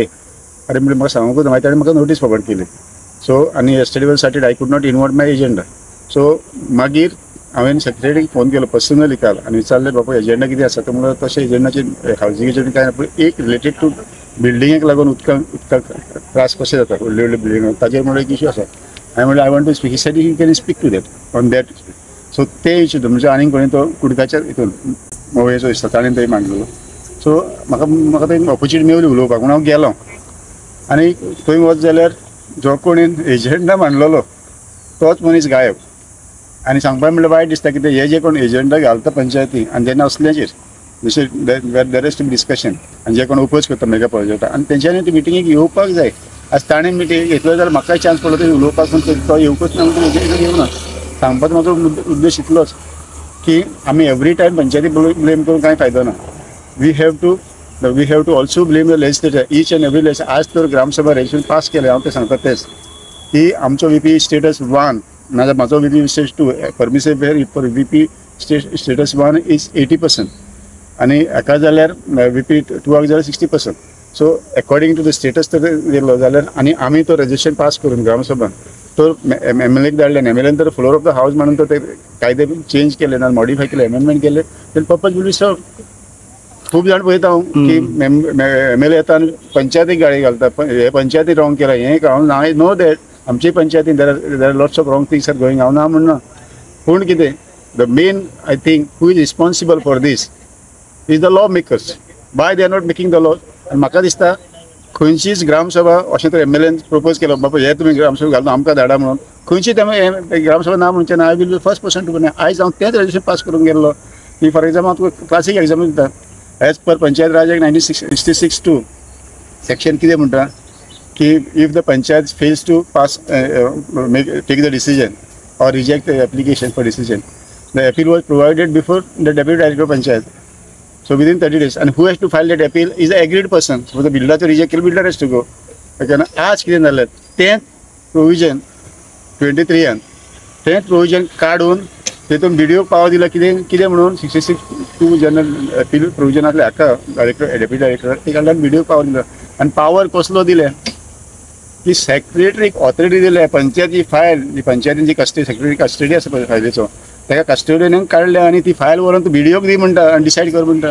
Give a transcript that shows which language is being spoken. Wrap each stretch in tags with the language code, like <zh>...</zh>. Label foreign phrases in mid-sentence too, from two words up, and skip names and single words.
<kok>अरे म्हणजे म्हाका सांगूंकूच ना. मागीर ताणें म्हाका नोटीस फॉरवर्ड केली. सो आनी</kok> <en>yesterday was Saturday, I could not involve my agenda.</en> <kok>सो मागीर हांवें सेक्रेटरीक फोन केलो पर्सनली काल आनी विचारलें, बाबा एजेंडा कितें आसा? तो म्हणलो तशें एजेंडाचेर हावजिंगेचेर कांय ना, पूण एक रिलेटेड टू बिल्डिंगेक लागून उदकाक त्रास कशें जाता व्हडली बिल्डिंग, ताजेर म्हणून एक इश्यू आसा. हांवें म्हणलें</kok> <en>I want to speak. He said you can speak to that on that.</en> <kok>सो ते इश्यू म्हणजे आनीक कोणी तो कुडकाच्या हितून मोवयेचो दिसता ताणें थंय मांडलो. सो म्हाका थंय ऑपॉर्च्युनिटी मेवली उलोवपाक म्हणून हांव गेलो. आनी थंय वच जाल्यार जो कोणी एजेंडा मांडलेलो तोच मनीस गायब. आनी सांगपाक म्हणल्यार वायट दिसता, कितें हे जे कोण एजेंडा घालता पंचायती आनी जेन्ना असल्याचेर जशें</kok> <en>there is to be discussion</en> <kok>आनी जे कोण ओपोज करता मेगा प्रोजेक्टाक आनी तेंच्यांनी ती मिटिंगेक येवपाक जाय. आज ताणें मिटींग घेतलो जाल्यार म्हाकाय चान्स पडलो थंय उलोवपाक, पूण तो येवकूच ना म्हणून एजेंडा घेवना. सांगपाचो म्हाजो उद्देश इतलोच की आमी</kok> <en>every time</en> <kok>पंचायती ब्लेम करून कांय फायदो ना.</kok> <en>We have to also blame the legislator each and every legislator.</en> <kok>आज तर ग्रामसभा रेजोल्यूशन पास केलें, हांव तें सांगता तेच की आमचो VP स्टेटस 1 नाजाल्यार म्हाजो VP स्टेटस 2</kok> <en>permissible for VP status 1 is 80%</en> <kok>आनी हाका जाल्यार VP 2 जाल्यार 60%.</kok> <en>so according to the status</en> <kok>तर येयलो जाल्यार आनी आमी तो रेजोल्यूशन पास करून ग्रामसभान तो MLA धाडले, MLA तर</kok> <en>floor of the house</en> <kok>म्हणून तो ते कायदे चेंज केले ना, मॉडिफाय केले, अमेंडमेंट केले, तर</kok> <en>purpose will be serve.</en> <kok>खूप जाण पळयता हांव की MLA येता आनी पंचायतीक गाळी घालता, हे पंचायती रॉंग केला, हें हांव</kok> <en>I know that</en> <kok>आमचे पंचायतीन</kok> <en>there are lots of wrong things are going,</en> <kok>हांव ना म्हणना. पूण कितें</kok> <en>the main I think who is responsible for this is the law makers. By they are not making the law.</en> <kok>आनी म्हाका दिसता खंयचीच ग्रामसभा अशें तर MLAन प्रपोज केलो, बाबा हे तुमी ग्रामसभा घालून आमकां धाडा म्हणून, खंयची ग्रामसभा ना म्हणचे ना.</kok> <en>I will be first person to be.</en> <kok>आयज हांव तेंच रेजल्युशन पास करून गेल्लो की</kok> <en>for example</en> <kok>हांव तुका क्लासीक एग्जाम दिता.</kok> <en>as per Panchayat Raj Act 1966 section</en> <kok>कितें म्हणटा की</kok> <en>if the panchayat fails to pass take the decision or reject the application for decision, the appeal was provided before the deputy director of panchayat. So within 30 days, and who has to file that appeal is the agreed person. So the builder to reject, builder has to go.</en> <kok>Okay, na आज कितें जालें</kok> <en>10th provision</en> <kok>23 10th provision काडून तेतून BDO पावर दिला कितें म्हणून 66(2) जनरल अपील प्रोविजनातले हाका</kok> <en>director deputy director</en> <kok>ते कडल्यान BDO पावर दिला. आनी पावर कसलो दिले की सेक्रेटरीक ऑथॉरिटी दिले पंचायती फायल, जी पंचायतीन जी सेक्रेटरी कस्टडी आसा पळय फायलीचो, ताका कस्टडीन काडल्या आनी ती फायल व्हरून तूं BDOक दी म्हणटा आनी डिसायड कर म्हणटा.</kok>